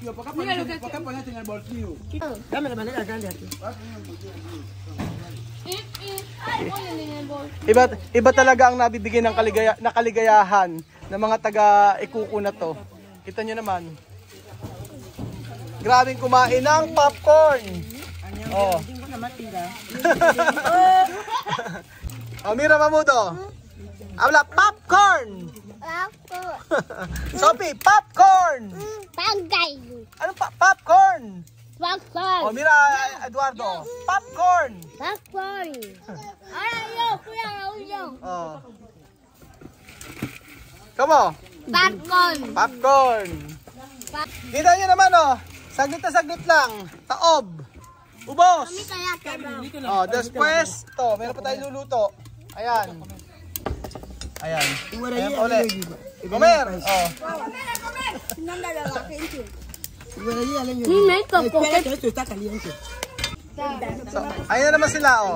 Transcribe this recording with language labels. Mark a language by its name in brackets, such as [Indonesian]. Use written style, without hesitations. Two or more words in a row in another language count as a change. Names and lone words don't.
[Filipino] Iba talaga ang nabibigay ng kaligayahan ng mga taga-ikuko na to. Kita nyo naman. Grabing kumain ng popcorn. Oh. Oh, Mira Mamudo. Habla, popcorn. Sophie, popcorn. Bagay. Ano popcorn? Popcorn. Oh, Mira Eduardo, popcorn. Popcorn. Ayaw, kuya, ayaw. [English] Oh. Come on. [Filipino] Popcorn. Popcorn. Kita nyo naman oh. Saglit na saglit lang. Taob. Ubos. Kaya ka. Oh, después, to, meron pa tayong luluto. Ayan. Ayan. Ayan pa ulit. Comer. Oh. So, ayan na naman sila, oh.